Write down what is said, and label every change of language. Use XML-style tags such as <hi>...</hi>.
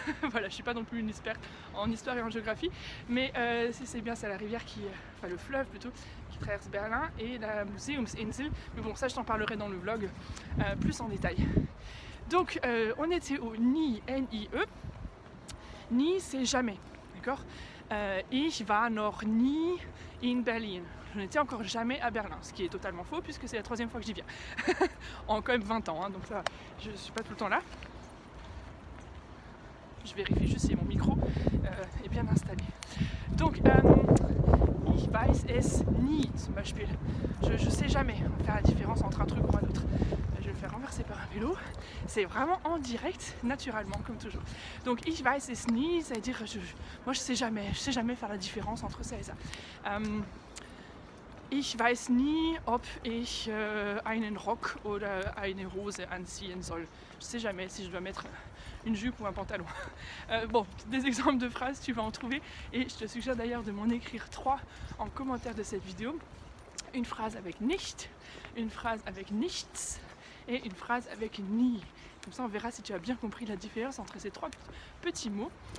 <fr>Voilà, je suis pas non plus une experte en histoire et en géographie, mais c'est bien, c'est la rivière enfin le fleuve plutôt, qui traverse Berlin et la Museumsinsel. Mais bon, ça je t'en parlerai dans le vlog plus en détail. Donc on était au nie, N-I-E. Nie, c'est jamais, d'accord?</fr> <de>Ich war noch nie in Berlin.</de> <fr>Je n'étais encore jamais à Berlin, ce qui est totalement faux puisque c'est la troisième fois que j'y viens. En quand même 20 ans, hein, donc ça, je ne suis pas tout le temps là. Je vérifie juste si mon micro est bien installé. Donc,</fr> <de>ich weiß es nie, zum Beispiel.</de> <fr>Je sais jamais faire la différence entre un truc ou un autre. Je vais me faire renverser par un vélo. C'est vraiment en direct, naturellement, comme toujours. Donc,</fr> <de>ich weiß es nie,</de> <fr>ça veut dire moi je sais jamais faire la différence entre ça et ça.</fr> <de>Ich weiß nie, ob ich einen Rock oder eine Hose anziehen soll.</de> <fr>Je sais jamais si je dois mettre une jupe ou un pantalon. Bon, des exemples de phrases, tu vas en trouver. Et je te suggère d'ailleurs de m'en écrire 3 en commentaire de cette vidéo. Une phrase avec nicht, une phrase avec nichts et une phrase avec nie. Comme ça on verra si tu as bien compris la différence entre ces 3 petits mots.</fr>